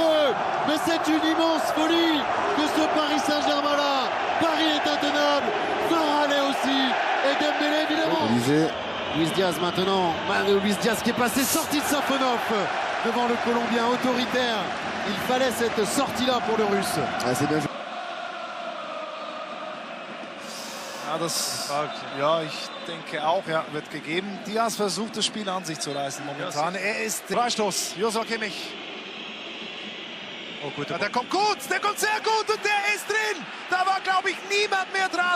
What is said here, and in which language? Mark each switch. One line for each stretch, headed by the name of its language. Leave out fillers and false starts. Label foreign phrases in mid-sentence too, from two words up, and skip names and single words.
French: Mais c'est une immense folie que ce Paris Saint-Germain-là. Paris est intenable, Varane aussi, et Dembélé évidemment. Luis Diaz maintenant, Luis Diaz qui est passé, sorti de Safonov devant le Colombien autoritaire. Il fallait cette sortie-là pour le Russe. Ah, c'est bien joué.
German: Ja, ich denke auch, ja, wird gegeben. Diaz versucht, das Spiel an sich zu reißen momentan. Er ist Freistoß, Joshua Kimmich. Oh, gut, Ja, der kommt gut, der kommt sehr gut und der ist drin. Da war, glaube ich, niemand mehr dran.